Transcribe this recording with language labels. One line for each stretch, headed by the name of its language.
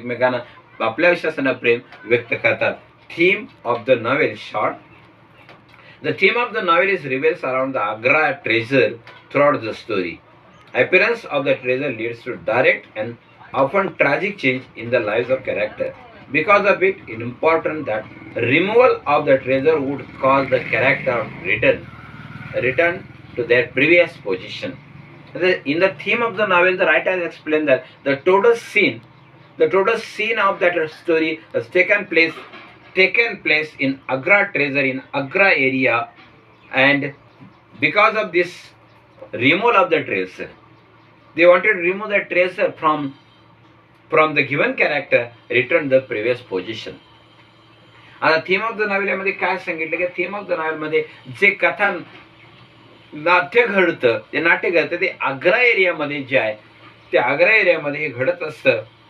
Marathi: एकमेकांना आपल्या विश्वासानं प्रेम व्यक्त करतात.
English: Theme of the novel short. The theme of the novel is revolves around the Agra treasure throughout the story. Appearance of the treasure leads to direct and often tragic change in the lives of character. Because of it, it is important that removal of the treasure would cause the character return to their previous position. In the theme of the novel, the writer has explained that the total scene of that story has taken place in Agra treasure in Agra area, and because of this removal of the treasure, they wanted to remove the treasure from the given character, return the previous position.
Marathi: आता
English: theme of the novel
Marathi: मध्ये काय सांगितलं की theme of the novel मध्ये जे कथा नाट्य घडतं ते आग्रा एरियामध्ये जे आहे ते आग्रा एरियामध्ये हे घडत असतं.